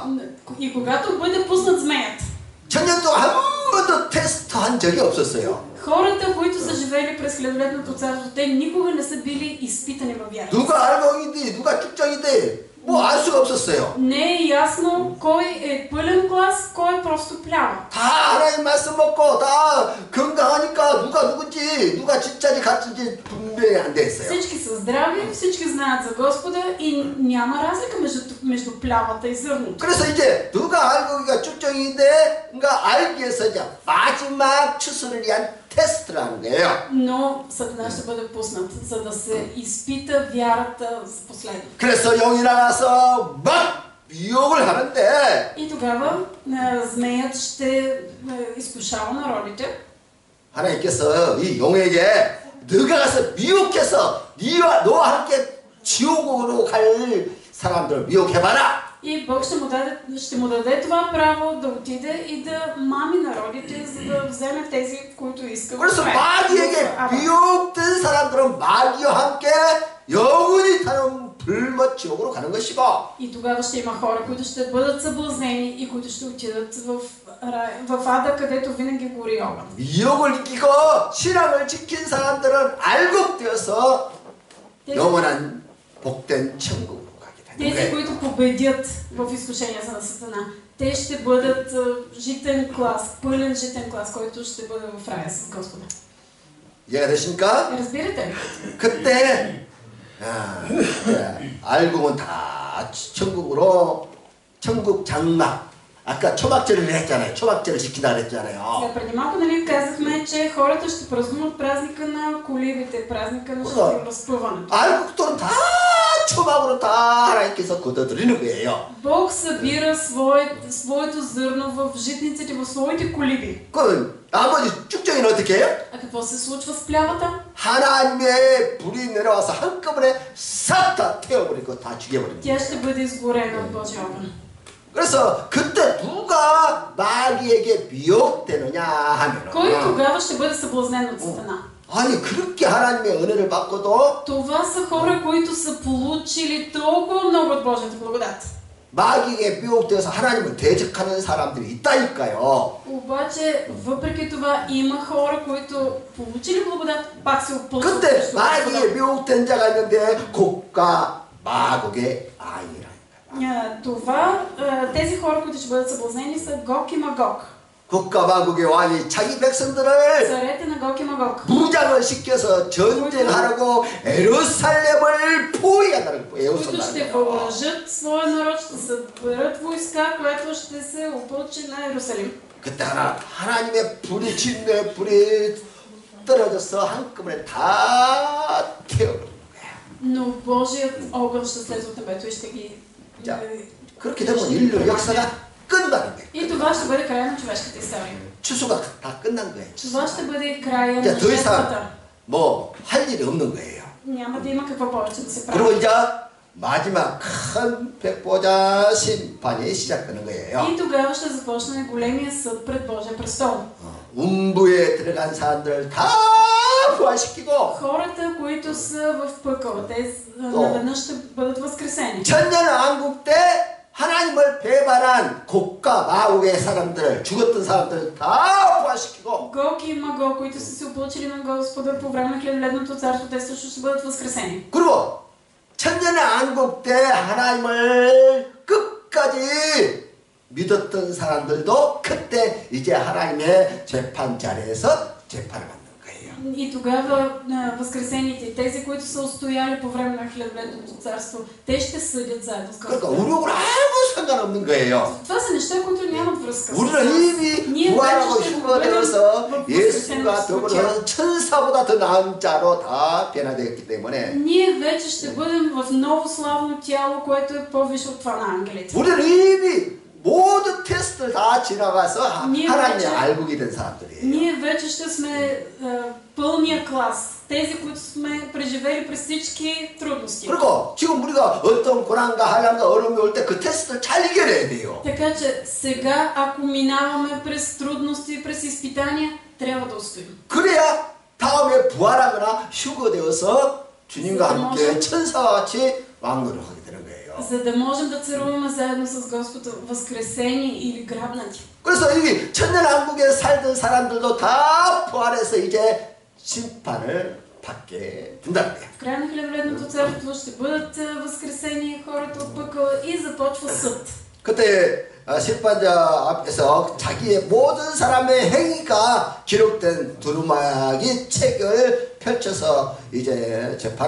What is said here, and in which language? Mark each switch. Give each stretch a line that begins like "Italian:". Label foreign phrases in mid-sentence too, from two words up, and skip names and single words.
Bulgarian: И когато бъде пуснат змеят,
Korean: 천년 동안 한 번도 테스트한 적이 없었어요.
Bulgarian: хората, които са живели през хилядолетното царство, те никога не са били изпитани във вярата.
Korean: 누가 알곡인데 누가 축정인데 뭐 알 수가 없었어요.
Bulgarian: Не е ясно кой е пълен глас, кой е просто плява.
Korean: 다 하나님 말씀 먹고 다 건강하니까 누가 누군지 누가 진짜지 가짜인지 분별이 안 돼 있어요.
Bulgarian: всички са здрави, всички знаят за Господа и няма разлика между плявата и зърното.
Korean: 그래서 이제 누가 알곡이가 축정인데 그러니까 알기 위해서 이제 마지막 추수를 위한 테스트를 하는 거예요.
Bulgarian: Но Сатана ще бъде пуснат, за да се изпита вярата за последно.
Korean: 그래서 영이 나가서 막 미혹을 하는데
Bulgarian: И тогава змеят ще изкушава народите.
Korean: 하나님께서 이 용에게 너가 가서 미혹해서 너와 함께 지옥으로 갈 사람들을 미혹해봐라.
Bulgarian: И Бог ще му даде това право да отиде и да мами народите, за да вземе тези, които искат.
Korean: 그래서 마귀에게 미혹된 사람들은 마귀와 함께 영원히 타는 불못 지옥으로 가는 것이고.
Bulgarian: И тогава ще има хора, които ще бъдат съблазнени и които ще отидат в ада, където винаги гори огън.
Korean: 미혹을 이기고 신앙을 지킨 사람들은 알곡되어서 영원한 복된 천국으로 가게 되는
Bulgarian: Тези,
Korean: 거예요.
Bulgarian: които победят в изкушенията на Сатана, те ще бъдат житен клас, пълен житен клас, който ще бъде в рая с Господа.
Korean: 이해가 되십니까?
Bulgarian: Разбирате ли?
Korean: 그때 알곡은 다 천국으로 천국 장막 아까 초막절을 했잖아요. 초막절을 지킨다 그랬잖아요.
Bulgarian: Сега, преди малко нали казахме, че хората ще празнуват празника на колибите, празника на разпъването.
Korean: 알곡들은 다 초막으로 다 하나님께서 걷어들이는 거예요.
Bulgarian: Бог събира своето зърно в житниците, в своите колиби.
Korean: 그 나머지 쭉정이는 어떻게 해요?
Bulgarian: А какво се случва с плявата?
Korean: 하나님의 불이 내려와서 한꺼번에 싹 다 태워버리고 다 죽여버립니다.
Bulgarian: Тя ще бъде изгорена от Божия огън.
Korean: 그래서 그때 누가 마귀에게 미혹되느냐 하면은
Bulgarian: Кой тогава ще бъде съблазнен от Сатана?
Korean: 아니 그렇게 하나님의 은혜를 받고도
Bulgarian: Това са хора, които са получили толкова много от Божията благодат.
Korean: 마귀에게 미혹되어서 하나님을 대적하는 사람들이 있다니까요.
Bulgarian: Обаче, въпреки това, има хора, които получили благодат, пак се опълчват.
Korean: 그때 마귀에 미혹된 자가 있는데 곡과 마곡의 아이라.
Bulgarian: Тези хора, които ще бъдат съблазнени, са Гог и Магог.
Korean: 곡과 마곡의 왕이 자기 백성들을
Bulgarian: Царете на Гог и Магог.
Korean: 무장을 시켜서 전쟁하라고 예루살렘을 포위한다는 거예요.
Bulgarian: Които ще въоръжат своя народ, ще съберат войска, която ще се опълчи на Иерусалим.
Korean: 그때 하나님의 불이 진노의 불이 떨어져서 한꺼번에 다 태워버리는 거야.
Bulgarian: Но Божият огън ще слезе от небето и ще ги...
Korean: 그렇게 되면 인류 역사가 끝나는 거예요.
Bulgarian: И това ще бъде края на човешката история.
Korean: 추수가 다 끝난 거예요.
Bulgarian: Това ще бъде края на
Korean: 이제 더
Bulgarian: жертвата.
Korean: 이상 뭐 할 일이 없는 거예요.
Bulgarian: Няма да има какво повече да се прави.
Korean: 그리고 이제 마지막 큰 백보자 심판이 시작되는 거예요.
Bulgarian: И тогава ще започне големия съд пред Божия престол.
Korean: 음부에 들어간 사람들 다 부활시키고
Bulgarian: Хората, които са в пъкъл, те наведнъж ще бъдат възкресени.
Korean: 천년왕국 때 하나님을 배반한 곡과 마곡의 사람들, 죽었던 사람들 다 부활시키고
Bulgarian: Гог и Магог, които са се оплъчили на Господа по време на хилядолетното царство, те също ще бъдат възкресени.
Korean: 그리고 천년왕국 때 하나님을 끝까지 믿었던 사람들도 그때 이제 하나님의 재판 자리에서 재판을 받는 거예요.
Bulgarian: И тогава възкресените, тези, които са устояли по време на хилядолетното царство, те ще съдят заедно с
Korean: 그러니까
Bulgarian: Господа.
Korean: 우리하고는 아무 상관없는 거예요.
Bulgarian: Това са неща, които нямат връзка с
Korean: 우리는 이미 부활하고 휴거되어서 예수가 더불어서 천사보다 더 나은 자로 다 변화되었기 때문에
Bulgarian: Ние вече ще бъдем в ново славно тяло, което е по-висше от това на ангелите.
Korean: 우리는 이미 모든 테스트를 다 지나가서
Bulgarian: ние
Korean: 하나님의
Bulgarian: вече-
Korean: 알곡이 된 사람들이에요.
Bulgarian: Ние вече ще сме пълния клас. Тези, които сме преживели през всички трудности.
Korean: 그리고 지금 우리가 어떤 고난과 한란과 어려움이 올 때 그 테스트를 잘 이겨내야 돼요.
Bulgarian: Така че сега, ако минаваме през трудности, през изпитания, трябва да устоим.
Korean: 그래야 다음에 부활하거나 휴거되어서 주님과 함께 천사와 같이 왕노를 하게 되는 거예요.
Bulgarian: За да можем да царуваме заедно с Господа, възкресени или грабнати.
Korean: 그래서 이 천년왕국에 살던 사람들도 다 부활해서 이제 심판을 받게 된다는 거예요.
Bulgarian: В края на хилядолетното царство ще бъдат възкресени хората от пъкъла и започва съд.
Korean: 그때 심판자 앞에서 자기의 모든 사람의 행위가 기록된 두루마기 책을 펼쳐서 이제 재판을